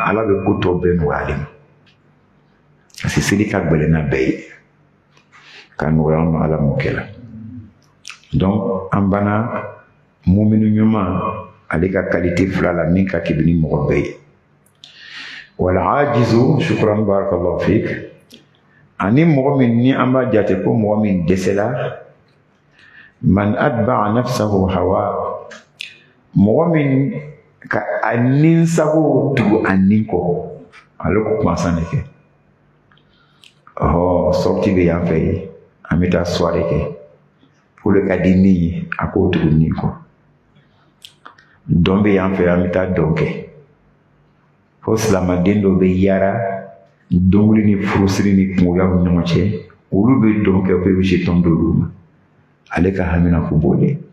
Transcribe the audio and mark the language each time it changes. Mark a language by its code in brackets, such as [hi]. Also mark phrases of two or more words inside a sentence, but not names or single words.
[bm] ala bɛ ko tɔ bɛɛ nɔgɔya ale ma [fr] parce que [bm] seli ka gɛlɛn n'a bɛɛ ye ka nɔgɔya an ma ala m'o kɛ la donc an banna mumini ɲuman ale ka qualité fila la min ka kɛbi ni mɔgɔ bɛɛ ye wala [ar] عاجز شكرا بارك الله فيك [bm] ani mɔgɔ min ni an b'a jate ko mɔgɔ min dɛsɛla [ar] من أتبع نفسه هوى [bm] mɔgɔ min ka a ninsago tugu a nin kɔ ale ko kumasan de kɛ sorti bɛ yan fɛ ye an bɛ taa soirée kɛ o de ka di nin ye a k'o tugu nin kɔ dɔn bɛ yan fɛ an bɛ taa dɔn kɛ fo silamɛden dɔw bɛ yaara dɔnkili ni furusiri ni kungoyaw ni ɲɔgɔn cɛ olu bɛ dɔn kɛ ko i bɛ se tɔn dɔw ma ale ka hamina ko b'o